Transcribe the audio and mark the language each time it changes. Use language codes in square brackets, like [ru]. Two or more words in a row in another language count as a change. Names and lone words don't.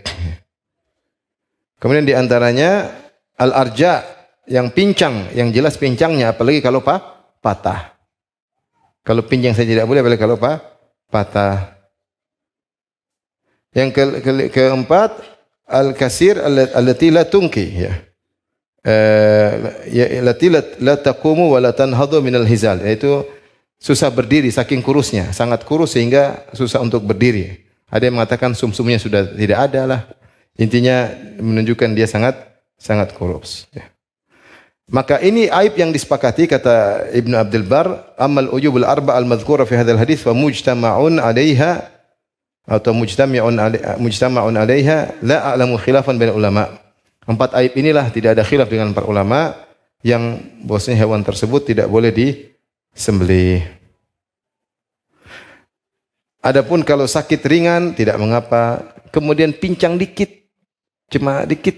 [id] Kemudian di antaranya al-arja, yang pincang, yang jelas pincangnya, apalagi kalau patah. Kalau pincang saya tidak boleh, apalagi kalau patah. Yang keempat, [ar] الكسير التي لا تنقي, ya. التي لا تقوم ولا تنهض من الهزال, [id] yaitu susah berdiri saking kurusnya, sangat kurus sehingga susah untuk berdiri. Ada yang mengatakan sumsumnya sudah tidak ada lah. Intinya menunjukkan dia sangat kurus, ya. Maka ini aib yang disepakati, kata Ibnu Abdul Bar, [ar] أما العيوب الأربع المذكورة في هذا الحديث ومجتمع عليها atau مجتمع عليها لا أعلم خلافا بين العلماء. [id] 4 aib inilah tidak ada khilaf dengan para ulama yang bahwasanya hewan tersebut tidak boleh sembelih. Adapun kalau sakit ringan tidak mengapa, kemudian pincang dikit, cuma dikit.